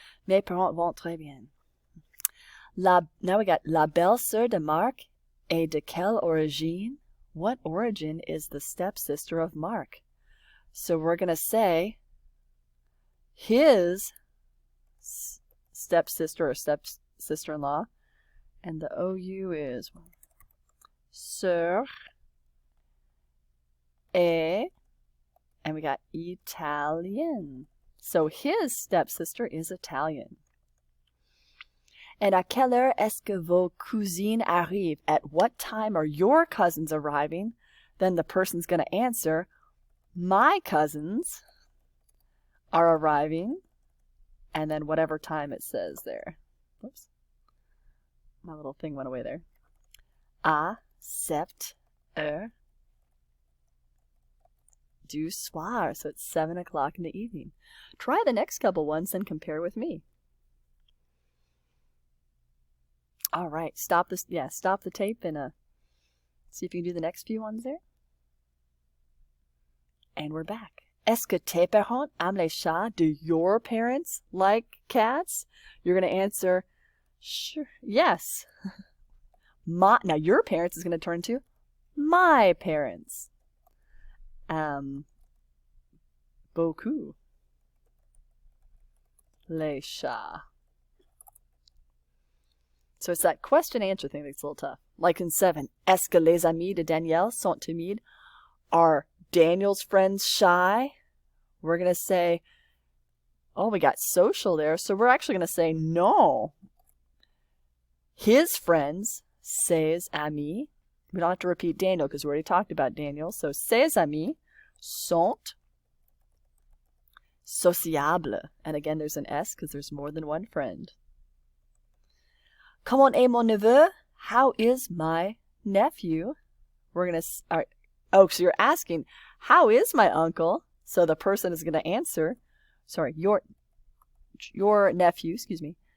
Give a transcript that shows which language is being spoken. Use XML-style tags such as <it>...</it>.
<fr>Mes parents vont très bien.</fr> <en>Now we got</en> <fr>la belle-sœur de Marc est de quelle origine?</fr> <en>What origin is the stepsister of Marc? So we're going to say his stepsister or stepsister-in-law, and the OU is sœur est, and we got Italian. So his stepsister is Italian.</en> <fr>And à quelle heure est-ce que vos cousines arrivent?</fr> <en>At what time are your cousins arriving? Then the person's going to answer, my cousins are arriving, and then whatever time it says there. Whoops. My little thing went away there.</en> <fr>À 7 heures du soir.</fr> <en>So it's 7 o'clock in the evening. Try the next couple ones and compare with me. All right, stop this. Yeah, stop the tape and see if you can do the next few ones there. And we're back.</en> <fr>Est-ce que tes parents aiment les chats?</fr> <en>Do your parents like cats? You're going to answer, sure, yes. Now your parents is going to turn to my parents.</en> <fr>Beaucoup. Les chats.</fr> <en>So it's that question-answer thing that's a little tough. Like in 7,</en> <fr>est-ce que les amis de Daniel sont timides?</fr> <en>Are Daniel's friends shy? We're going to say, oh, we got social there. So we're actually going to say no. His friends,</en> <fr>ses amis.</fr> <en>We don't have to repeat Daniel because we already talked about Daniel.</en> <fr>So ses amis sont sociables.</fr> <en>And again, there's an S because there's more than one friend.</en> <fr>Comment est mon neveu?</fr> <en>How is my nephew? We're going to, oh, so you're asking, how is my uncle? So the person is going to answer, sorry, your nephew, excuse me.</en>